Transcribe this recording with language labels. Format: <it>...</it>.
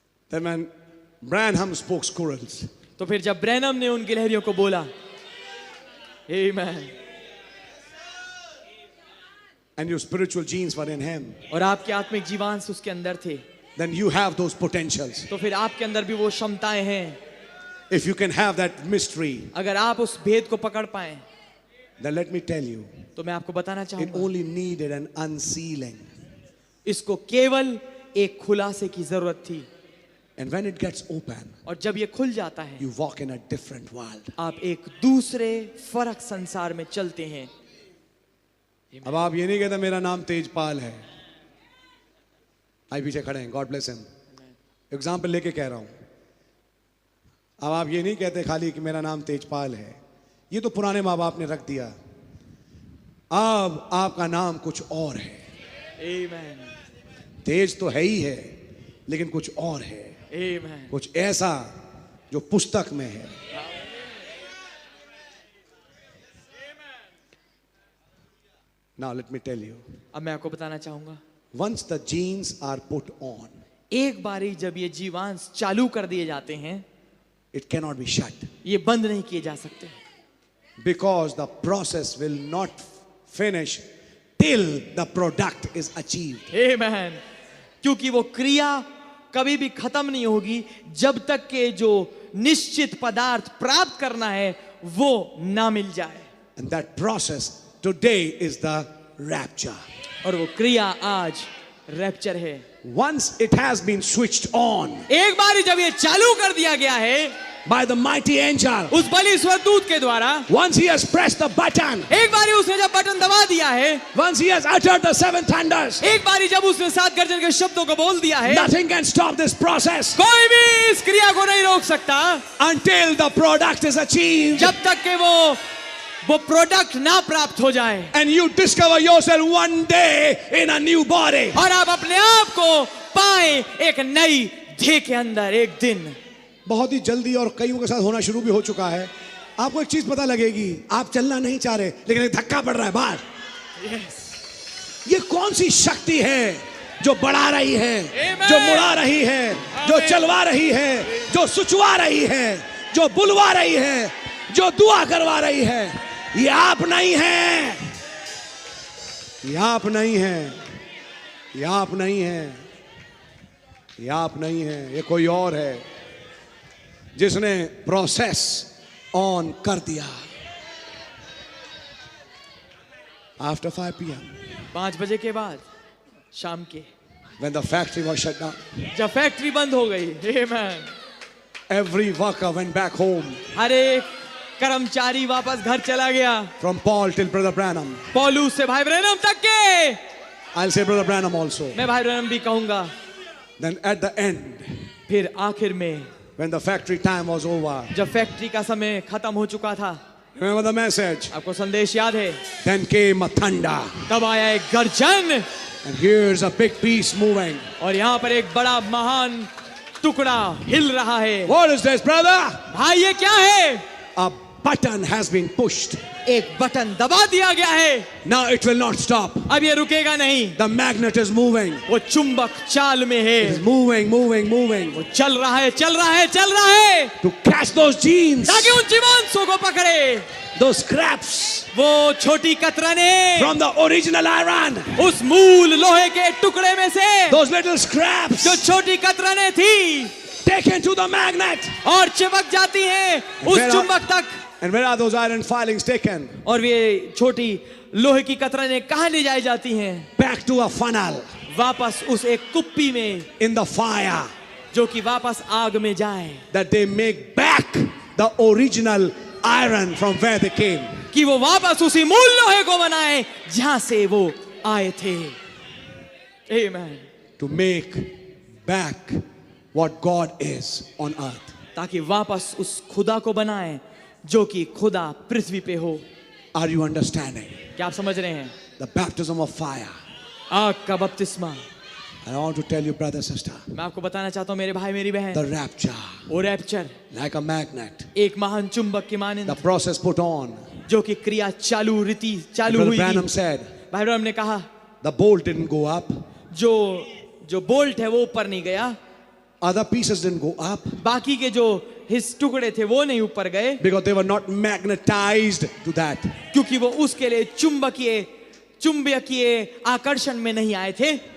<en>Then when Branham spoke squirrels,</en> <hi>तो फिर जब ब्रैनम ने उन गिलहरियों को बोला, Amen.</hi> <en>and your spiritual genes were in him,</en> <hi>और आपके आत्मिक जीवांश उसके अंदर थे,</hi> <en>then you have those potentials.</en> <hi>तो फिर आपके अंदर भी वो क्षमताएं हैं।</hi> <en>If you can have that mystery,</en> <hi>अगर आप उस भेद को पकड़ पाए,</hi> <en>then let me tell you,</en> <hi>तो मैं आपको बताना</hi> <en>it</en> <hi>चाहूंगा,</hi> <en>only needed an unsealing.</en> <hi>इसको केवल एक खुलासे की जरूरत थी।</hi> <en>And when it gets open,</en> <hi>और जब ये खुल जाता है,</hi> <en>you walk in a different world.</en> <hi>आप एक दूसरे फर्क संसार में चलते हैं। अब आप ये नहीं कहते मेरा नाम तेजपाल है, आई पीछे खड़े हैं,</hi> <en>god bless him,</en> <hi>एग्जाम्पल लेके कह रहा हूं। अब आप ये नहीं कहते खाली कि मेरा नाम तेजपाल है, ये तो पुराने माँ बाप ने रख दिया। अब आपका नाम कुछ और है।</hi> <en>Amen.</en> <hi>तेज तो है ही है, लेकिन कुछ और है,</hi> <en>Amen.</en> <hi>कुछ ऐसा जो पुस्तक में है।</hi> <en>Now let me tell you,</en> <hi>अब मैं आपको बताना चाहूंगा,</hi> <en>once the genes are put on,</en> <hi>एक बारी जब ये जीवांश चालू कर दिए जाते हैं,</hi> <en>it cannot be shut,</en> <hi>ये बंद नहीं किए जा सकते,</hi> <en>because the process will not finish till the product is achieved.</en> <hi>Amen. क्योंकि वो क्रिया कभी भी खत्म नहीं होगी जब तक के जो निश्चित पदार्थ प्राप्त करना है वो ना मिल जाए।</hi> <en>And that process today is the rapture.</en> <hi>और वो क्रिया आज रैप्चर है।</hi> <en>Once it has been switched on</en> <hi>एक बार जब ये चालू कर दिया गया है</hi> <en>by the mighty angel,</en> <hi>उस बलि स्वर्गदूत के द्वारा,</hi> <en>once he has pressed the button,</en> <hi>एक बार उसने जब बटन दबा दिया है,</hi> <en>once he has uttered the seven thunders,</en> <hi>एक बार जब उसने 7 गर्जन के शब्दों को बोल दिया है,</hi> <en>nothing can stop this process</en> <hi>कोई भी इस क्रिया को नहीं रोक सकता</hi> <en>until the product is achieved</en> <hi>जब तक कि वो प्रोडक्ट ना प्राप्त हो जाए</hi> <en>and you discover yourself one day in a new body.</en> <hi>और आप अपने आप को पाए एक नई देह के अंदर एक दिन। बहुत ही जल्दी और कईयों के साथ होना शुरू भी हो चुका है। आपको एक चीज पता लगेगी, आप चलना नहीं चाह रहे लेकिन एक धक्का पड़ रहा है बाहर। ये कौन सी शक्ति है जो बढ़ा रही है, जो मुड़ा रही है, जो चलवा रही है, जो सुचवा रही है, जो बुलवा रही है, जो दुआ करवा रही है? ये आप नहीं है, ये आप नहीं है, ये आप नहीं है, ये आप नहीं है, ये कोई और है जिसने प्रोसेस ऑन कर दिया।</hi> <en>After 5 p.m.</en> <hi>5 बजे के बाद शाम के,</hi> <en>when the factory was shut down,</en> <hi>जब फैक्ट्री बंद हो गई, Amen,</hi> <en>every worker went back home,</en> <hi>हर एक कर्मचारी वापस घर चला गया।</hi> <en>from Paul till Brother Branham.</en> <hi>पौलुस से भाई ब्रैनम तक के,</hi> <en>I'll say Brother Branham also.</en> <hi>मैं भाई ब्रैनम भी कहूंगा।</hi> <en>Then at the end,</en> <hi>फिर आखिर में</hi> <en>when the factory time was over,</en> <hi>जब फैक्ट्री का समय खत्म हो चुका था,</hi> <en>remember the message?</en> <hi>आपको संदेश याद है?</hi> <en>Then came a thunder,</en> <hi>तब आया एक गर्जन</hi> <en>and here's a big piece moving.</en> <hi>और यहाँ पर एक बड़ा महान टुकड़ा हिल रहा है।</hi> <en>What is this, brother?</en> <hi>भाई ये क्या है?</hi> <en>A button has been pushed.</en> <hi>एक बटन दबा दिया गया है।</hi> <en>Now it will not stop.</en> <hi>अब ये रुकेगा नहीं।</hi> <en>The magnet is moving.</en> <hi>वो चुंबक चाल में</hi> <en>It is</en> <hi>है।</hi> <en>moving, moving, moving.</en> <hi>वो चल रहा है, चल रहा है, चल रहा है,</hi> <en>To catch those genes,</en> <hi>ताकि उन जीवांशों को पकड़े।</hi> <en>those scraps</en> <hi>वो छोटी कतरने</hi> <en>from the original iron,</en> <hi>उस मूल लोहे के टुकड़े में से,</hi> <en>those little scraps</en> <hi>जो छोटी कतरने थी,</hi> <en>taken to the magnet.</en> <hi>और चिपक जाती हैं उस</hi> <en>where are-</en> <hi>चुंबक तक।</hi> <en>And where are those iron filings taken?</en> <hi>और वे छोटी लोहे की कतरने कहाँ ले जाई जाती हैं?</hi> <en>Back to a funnel</en> <hi>वापस उस एक कुप्पी में,</hi> <en>in the fire,</en> <hi>जो कि वापस आग में जाए,</hi> <en>that they make back the original iron from where they came.</en> <hi>कि वो वापस उसी मूल लोहे को बनाए जहां से वो आए थे।</hi> <en>Amen. To make back what God is on earth.</en> <hi>ताकि वापस उस खुदा को बनाए जो कि खुदा पृथ्वी पे हो।</hi> <en>Are you understanding?</en> <hi>क्या आप समझ रहे हैं?</hi> <en>The baptism of fire.</en> <hi>आग का बपतिस्मा।</hi> <en>And I want to tell you, brother, sister,</en> <hi>मैं आपको बताना चाहता हूँ मेरे भाई मेरी बहन,</hi> <en>the rapture,</en> <hi>वो रैप्चर</hi> <en>like a magnet,</en> <hi>एक महान चुंबक की</hi> <en>the</en> <hi>मानिंद,</hi> <en>process पut on.</en> <hi>जो कि क्रिया चालू</hi> <en>Brother</en> <hi>हुई</hi> <en>Branham</en> <hi>थी।</hi> <en>said,</en> <hi>भाई ब्रैनम ने कहा</hi> <en>the bolt didn't go up,</en> <hi>जो बोल्ट है वो ऊपर नहीं गया,</hi> <en>other pieces didn't go up</en> <hi>बाकी के जो हिस्से टुकड़े थे वो नहीं ऊपर गए,</hi> <en>because they were not magnetized to that.</en> <hi>क्योंकि वो उसके लिए चुंबकीय आकर्षण में नहीं आए थे।</hi>